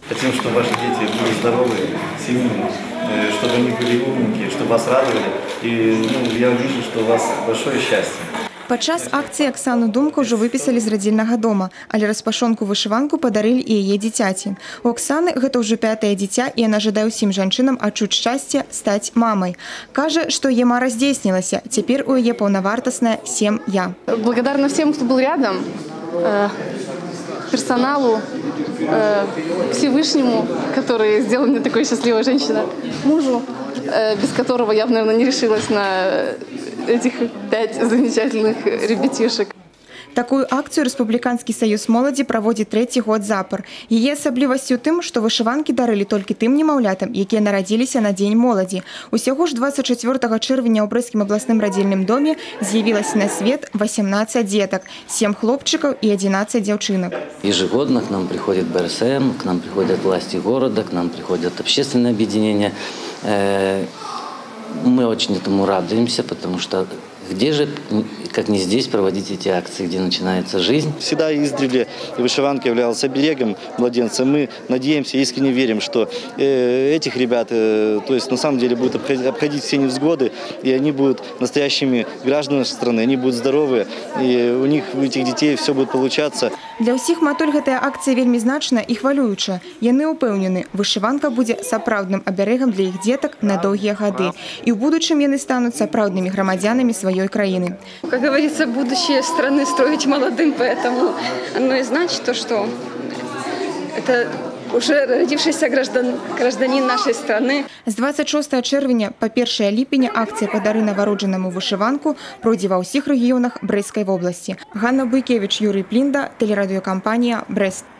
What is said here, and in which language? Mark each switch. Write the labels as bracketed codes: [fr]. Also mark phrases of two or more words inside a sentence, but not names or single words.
[ru] Хотим, чтобы ваши дети были здоровые, сильные, чтобы они были умненькие, чтобы вас радовали. И я вижу, что у вас большое счастье. [be] Падчас акцыі Аксану Думка ўжо выпісалі з радзільнага дома, але распашонку вышыванку падарылі і яе дзіцяці. У Аксаны гэта ўжо 5-е дзіця, і яна жадае ўсім жанчынам адчуць шчасце стаць мамай. Кажа, што яе мара здзейснілася, цяпер у яе паўнавартасная сям'я. Благодарна всем, кто был рядом, персоналу, Всевышнему, который сделал меня такой счастливой женщиной, мужу, без которого я бы, наверное, не решилась на этих 5 замечательных ребятишек. Такую акцыю Рэспубліканскі саюз моладзі праводзіць 3-й год запар. Яе асаблівасць у тым, што вышыванкі дарылі толькі тым немаўлятам, якія нарадзіліся на Дзень моладзі. Усяго ж 24 чэрвеня ў Брэсцкім абласным радзільным доме з'явілася на свет 18 дзетак, 7 хлопчыкаў і 11 дзяўчынак. [ru] Ежегодно к нам приходит БРСМ, к нам приходят власти города, к нам приходят общественные объединения. Мы очень этому радуемся, потому что где же, как не здесь, проводить эти акции, где начинается жизнь? Всегда издревле вышиванка являлась оберегом младенца. Мы надеемся, искренне верим, что этих ребят, то есть на самом деле будут обходить все невзгоды, и они будут настоящими гражданами страны, они будут здоровы, и у них, у этих детей все будет получаться. [be] Для ўсіх матуль гэтая акцыя вельмі значная і хвалюючая. Яны ўпэўнены, вышыванка будзе сапраўдным аберегам для іх дзетак на доўгія гады. І ў будучым яны стануць сапраўднымі грамадзянамі сваёй краіны. [ru] Как говорится, будущее страны строить молодым, поэтому оно и значит то, что это уже родившийся гражданин нашей страны. [be] З 26 чэрвеня па 1 ліпеня акцыя «Падары навароджанаму вышыванку» пройдзе ва ўсіх рэгіёнах Брэсцкай вобласці. Ганна Буйкевіч, Юрій Плінда, тэлерадыёкампанія «Брэст».